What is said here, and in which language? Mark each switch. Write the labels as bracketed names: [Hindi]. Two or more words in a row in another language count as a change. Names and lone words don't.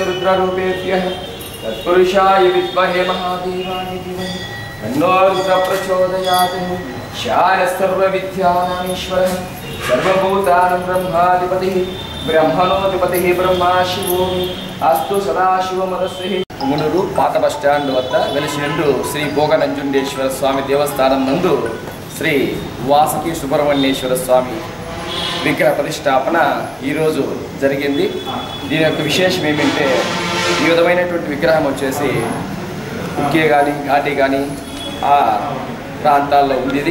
[Sanskrit] रुद्ररूपेभ्यः तत्पुरुषाय विद्महे महादेवाय धीमहि तन्नो रुद्रः प्रचोदयात् शानः सर्वविद्यानामीश्वरः सर्वभूतानां ब्रह्माधिपतिः ब्रह्मणोधिपतिः ब्रह्मा शिवो अस्तु सदाशिवमनस्वी. [Telugu] పుంగనూరు పాత బస్ స్టాండ్ వద్ద వెలిసినట్టు శ్రీ భోగనంజుండేశ్వర స్వామి దేవస్థానం నందు శ్రీ వాసుకి సుబ్రహ్మణ్యేశ్వర స్వామి విగ్రహ ప్రతిష్టాపన ఈరోజు జరిగింది. దీని యొక్క విశేషం ఏమిటంటే ఈ విధమైనటువంటి విగ్రహం వచ్చేసి ఉక్కే కానీ ఘాటి కానీ ఆ ప్రాంతాల్లో ఉంది.